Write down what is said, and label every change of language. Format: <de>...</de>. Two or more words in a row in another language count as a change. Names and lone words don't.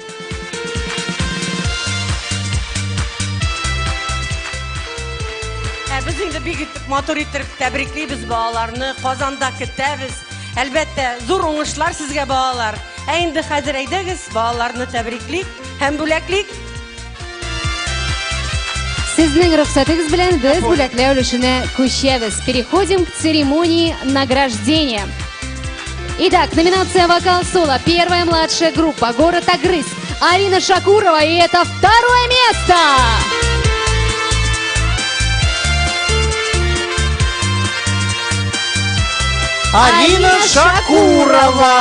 <tt>Без инде бик матур итеп тәбриклибез балаларны, Казанда көтәбез. Әлбәттә, зур уңышлар сезгә балалар. Инде хәзер әйдәгез, балаларны тәбриклик һәм бүләклик. Сезнең рөхсәтегез белән без бүләкләү өлешенә күчәбез.</tt> <ru>Переходим к церемонии награждения. Итак, номинация «Вокал-соло». Первая младшая группа «Город Агрыз». Арина Шакурова, и это 2-е место. Арина Шакурова.</ru>